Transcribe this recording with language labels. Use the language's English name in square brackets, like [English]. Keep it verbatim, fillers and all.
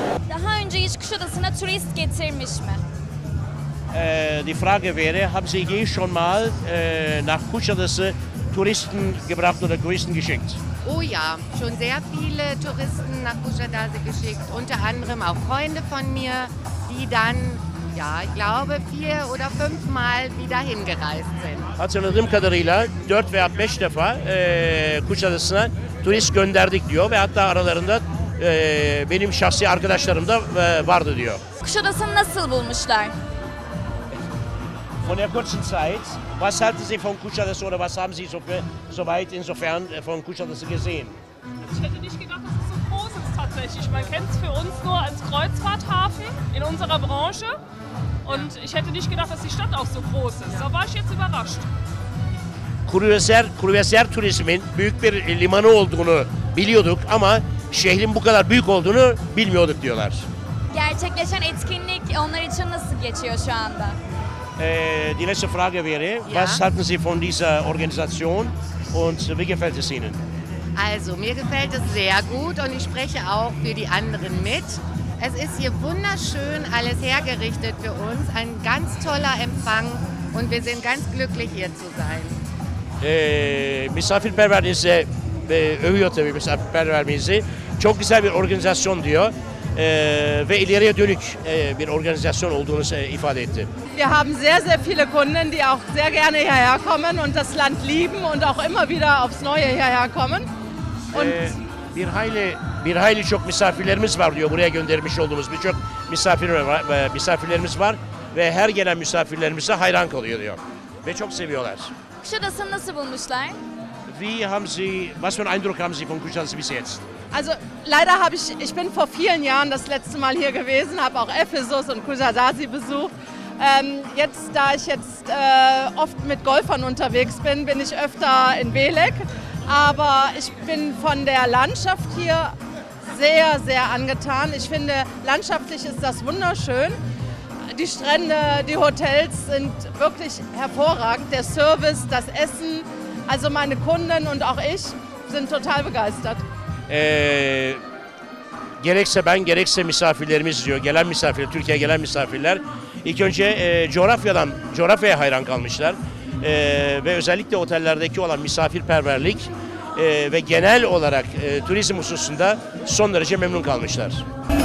[Turkish] Daha önce hiç Kuşadası'na turist getirmiş mi? [German] Die Frage wäre, haben Sie je schon mal äh, nach Kuşadası Touristen gebracht oder Touristen geschickt? Oh ja, schon sehr viele Touristen nach Kuşadası geschickt, unter anderem auch Freunde von mir, die dann, ja, ich glaube vier oder fünf Mal wieder hingereist sind. [Turkish] Hatırladığım kadarıyla dört veya beş defa e, Kuşadası'na turist gönderdik diyor ve hatta aralarında e, benim şahsi arkadaşlarım da e, vardı diyor. Kuşadası'nı nasıl bulmuşlar? [German] Von der kurzen Zeit, was halten Sie von Kuşadası oder was haben Sie so, so weit insofern von Kuşadası gesehen? Also ich hätte nicht gedacht, dass es so groß ist tatsächlich. Man kennt es für uns nur als Kreuzfahrthafen in unserer Branche und ich hätte nicht gedacht, dass die Stadt auch so groß ist. Da war ich jetzt überrascht. [Turkish] Kruvesyer, kruvesyer turizmin büyük bir limanı olduğunu biliyorduk ama şehrin bu kadar büyük olduğunu bilmiyorduk diyorlar. Gerçekleşen etkinlik onlar için nasıl geçiyor şu anda? [German] Die letzte Frage wäre, ja. Was halten Sie von dieser Organisation und wie gefällt es Ihnen? Also, mir gefällt es sehr gut und ich spreche auch für die anderen mit. Es ist hier wunderschön alles hergerichtet für uns, ein ganz toller Empfang und wir sind ganz glücklich hier zu sein. [Turkish] Ee, misafirperverliğinizi e, övüyor tabii misafirperverliğinizi. Çok güzel bir organizasyon diyor. Ve ileriye dönük bir organizasyon olduğunu ifade etti. [German] Wir haben sehr sehr viele Kunden, die auch sehr gerne hierher kommen und das Land lieben und auch immer wieder aufs Neue hierher kommen. [Turkish] Und bir hayli bir hayli çok misafirlerimiz var diyor. Buraya göndermiş olduğumuz birçok misafir misafirlerimiz var ve her gelen misafirlerimize hayran kalıyor diyor. ve çok seviyorlar. Kuşadası'nı nasıl bulmuşlar? [German] Wie haben Sie, was für einen Eindruck haben Sie von Kuşadası bis jetzt? Also leider habe ich, ich bin vor vielen Jahren das letzte Mal hier gewesen, habe auch Ephesus und Kuşadası besucht. Ähm, jetzt, da ich jetzt äh, oft mit Golfern unterwegs bin, bin ich öfter in Belek. Aber ich bin von der Landschaft hier sehr, sehr angetan. Ich finde, landschaftlich ist das wunderschön. Die Strände, die Hotels sind wirklich hervorragend. Der Service, das Essen, also meine Kunden und auch ich sind total begeistert. [Turkish] Ee, gerekse ben, gerekse misafirlerimiz diyor. Gelen misafirler, Türkiye'ye gelen misafirler ilk önce e, coğrafyadan, coğrafyaya hayran kalmışlar. E, ve özellikle otellerdeki olan misafirperverlik e, ve genel olarak e, turizm hususunda son derece memnun kalmışlar.